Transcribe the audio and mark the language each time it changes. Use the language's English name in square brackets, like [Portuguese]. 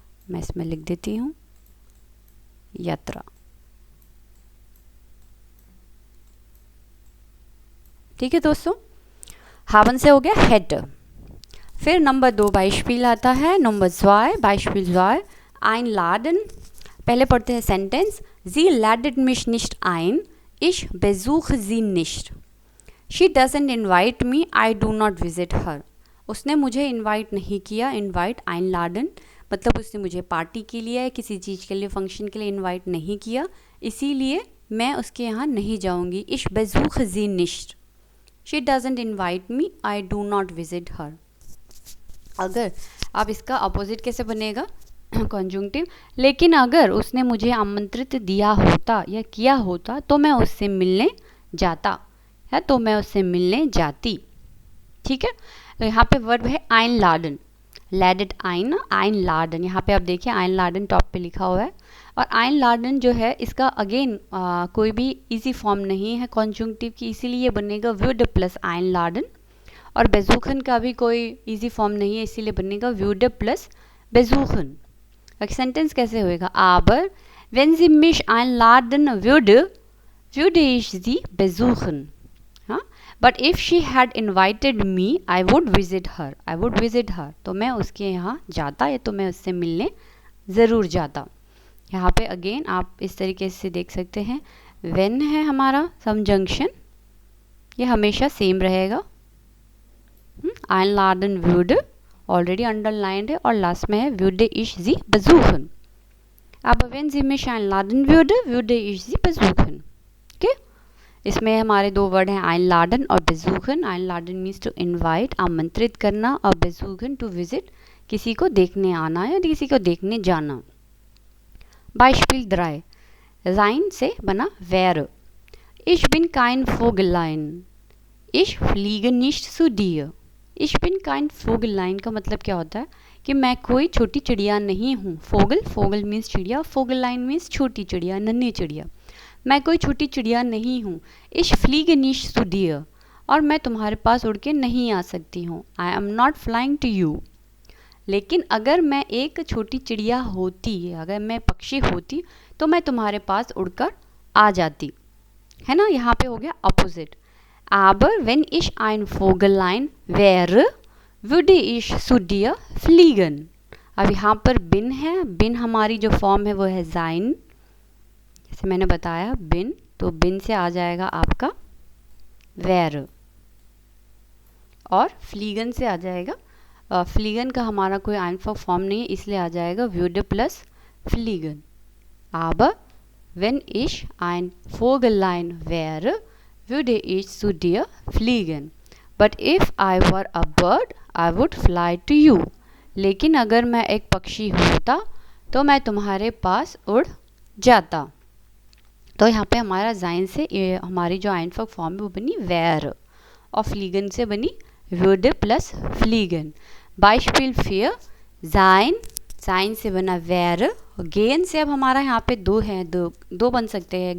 [Hindi] मैं इसमें लिख देती हूँ यात्रा। ठीक है दोस्तों, हावन से हो गया हेड। फिर नंबर 2 बाइस्पिल आता है, नंबर 2 बाइस्पिल 2 einladen। पहले पढ़ते हैं sentence. [German] Sie ladet mich nicht ein, ich besuche sie nicht। [English] She doesn't invite me, I do not visit her। [Hindi] उसने मुझे इनवाइट नहीं किया, इनवाइट einladen मतलब उसने मुझे पार्टी के लिए, किसी चीज़ के लिए, फंक्शन के लिए इनवाइट नहीं किया, इसीलिए मैं उसके यहाँ नहीं जाऊँगी। [German] Ich besuche sie nicht। [English] She doesn't invite me, I do not visit her। [Hindi] अगर अब इसका अपोजिट कैसे बनेगा? कॉन्जुंक्टिव। लेकिन अगर उसने मुझे आमंत्रित दिया होता या किया होता तो मैं उससे मिलने जाता, या तो मैं उससे मिलने जाती। ठीक है, तो यहाँ पे वर्ब है einladen, ladet ein, einladen। यहाँ पे आप देखिए einladen टॉप पे लिखा हुआ है, और einladen जो है इसका अगेन कोई भी इजी फॉर्म नहीं है कॉन्जुंक्टिव की, इसीलिए बनेगा würde प्लस einladen। और besuchen का भी कोई इजी फॉर्म नहीं है, इसीलिए बनेगा würde प्लस besuchen। सेंटेंस कैसे होएगा? [German] aber wenn sie mich einladen würde, würde ich sie besuchen। [Hindi] हाँ, [English] but if she had invited me I would visit her, [Hindi] I would visit हर, तो मैं उसके यहाँ जाता या तो मैं उससे मिलने ज़रूर जाता। यहाँ पे अगेन आप इस तरीके से देख सकते हैं, व्हेन है हमारा सबजंक्शन, ये हमेशा सेम रहेगा। einladen würde ऑलरेडी अंडरलाइंड है, और लास्ट में है [German] würde ich sie besuchen। अब wenn sie mich einladen würde, würde ich sie besuchen। [Hindi] Okay, इसमें हमारे 2 वर्ड हैं einladen और besuchen। einladen means to invite, आमंत्रित करना, और besuchen टू विजिट, किसी को देखने आना या किसी को देखने जाना। [German] Beispiel 3 sein [Hindi] से बना [German] wäre। Ich bin kein Vogelein, ich fliege nicht zu dir। Ich bin kein Vogelein [Hindi] का मतलब क्या होता है कि मैं कोई छोटी चिड़िया नहीं हूँ। फोगल, फोगल मीन्स चिड़िया, फोगलाइन मीन्स छोटी चिड़िया, नन्ही चिड़िया। मैं कोई छोटी चिड़िया नहीं हूँ। [German] Ich fliege nicht zu dir, [Hindi] और मैं तुम्हारे पास उड़ के नहीं आ सकती हूँ। [English] I am not flying to you। [Hindi] लेकिन अगर मैं एक छोटी चिड़िया होती, अगर मैं पक्षी होती, तो मैं तुम्हारे पास उड़कर आ जाती, है ना। यहाँ पे हो गया opposite. [German] Aber wenn ich ein Vogelein wäre, würde ich zu dir fliegen। [Hindi] अब यहाँ पर bin है, bin हमारी जो फॉर्म है वो है sein, जैसे मैंने बताया bin, तो bin से आ जाएगा आपका wäre, और fliegen से आ जाएगा, fliegen का हमारा कोई आइनफॉर्म फॉर्म नहीं है, इसलिए आ जाएगा würde plus fliegen। [German] Aber wenn ich ein Vogelein wäre, würde ich zu dir fliegen. [English] But if I were a bird, I would fly to you. [Hindi] लेकिन अगर मैं एक पक्षी होता तो मैं तुम्हारे पास उड़ जाता। तो यहाँ पे हमारा जाइन से हमारी जो आइनफक फॉर्म है वो बनी वेर, और फ्लीगन से बनी würde प्लस फ्लीगन। बाइस्पिल फिर जाइन, जाइन से बना वेर, गेन से अब हमारा यहाँ पे दो हैं, दो बन सकते हैं।